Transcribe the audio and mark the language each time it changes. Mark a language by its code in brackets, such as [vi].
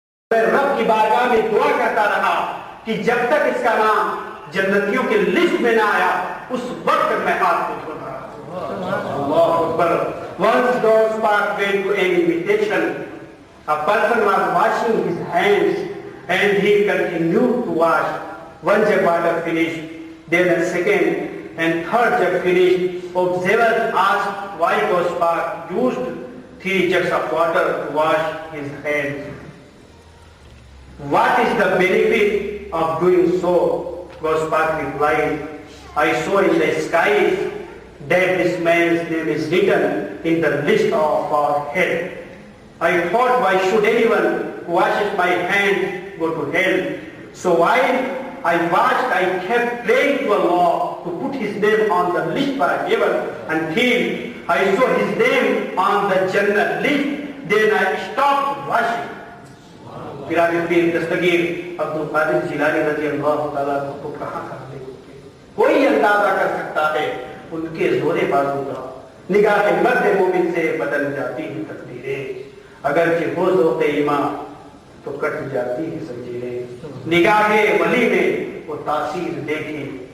[ur] میں رب کی بارگاہ میں دعا کرتا رہا کہ جب تک اس کا نام جنتیوں کے لسٹ میں نہ آیا اس وقت میں ہاتھ کو دھوتا رہا۔ اللہ اکبر۔ [en] Once Gauss Park went to an invitation, a person was washing his hands and he continued to wash. One jug water finished, then a second and third jug finished. Observers asked why Gauss Park used 3 jugs of water to wash his hands. What is the benefit of doing so? Gauss Park replied, I saw in the skies that this man's name is written in the list of our hell. I thought, why should anyone who washes my hands go to hell? So while I watched, I kept praying to Allah to put his name on the list for heaven until I saw his name on the Jannah list. Then I stopped washing. [ur] پیران پیر دستگیر عبد القادر جیلانی رضی اللہ تعالیٰ کو کہاں کرتے ہوتے؟ کوئی اندازہ کر سکتا ہے ان کے زور بازو کا؟ نگاہ مرد مومن سے بدل جاتی ہیں تقدیریں، اگرچہ ہو ذوق ایمان تو کٹ جاتی ہیں زنجیریں۔ نگاہ ولی میں وہ تاثیر دیکھی،